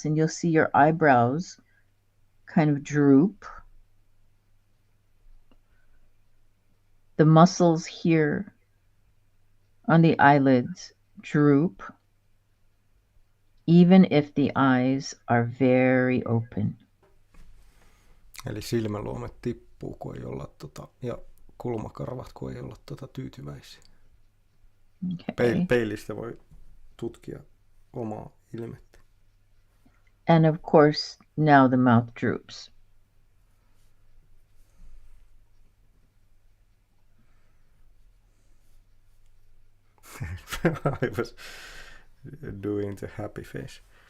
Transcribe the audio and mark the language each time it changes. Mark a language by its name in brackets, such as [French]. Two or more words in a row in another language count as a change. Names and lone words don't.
[English] And you'll see your eyebrows kind of droop. The muscles here on the eyelids droop, even if the eyes are very open. [Finnish] Eli silmäluomet tippuu, kun ei olla ja kulmakarvat, kun ei olla tyytyväisiä. [English] Okay. [Finnish] Peilistä voi tutkia omaa ilmettä. [English] And of course, now the mouth droops. I was doing the happy face.